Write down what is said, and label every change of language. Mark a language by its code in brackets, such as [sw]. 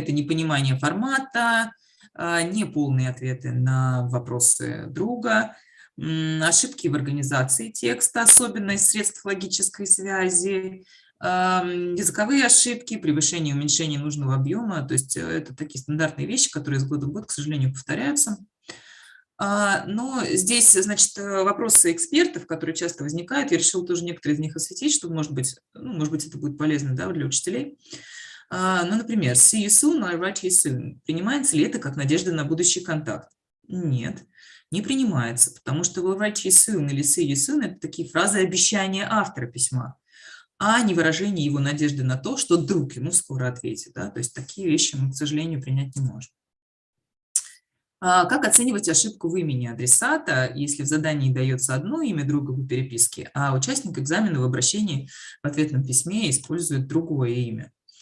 [ru] Это непонимание формата, неполные ответы на вопросы друга, ошибки в организации текста, особенно из средств логической связи, языковые ошибки, превышение и уменьшение нужного объема. То есть это такие стандартные вещи, которые из года в год, к сожалению, повторяются. Но здесь, значит, вопросы экспертов, которые часто возникают, я решила тоже некоторые из них осветить, чтобы, может быть, это будет полезно, да, для учителей. Ну, например, [en] see you soon or write you soon. [ru] Принимается ли это как надежда на будущий контакт? Нет, не принимается, потому что [en] will write you soon [ru] или [en] see you soon [ru] – это такие фразы обещания автора письма, а не выражение его надежды на то, что друг ему скоро ответит. Да? То есть такие вещи мы, к сожалению, принять не можем. Как оценивать ошибку в имени адресата, если в задании дается одно имя друга в переписке, а участник экзамена в обращении в ответном письме использует другое имя?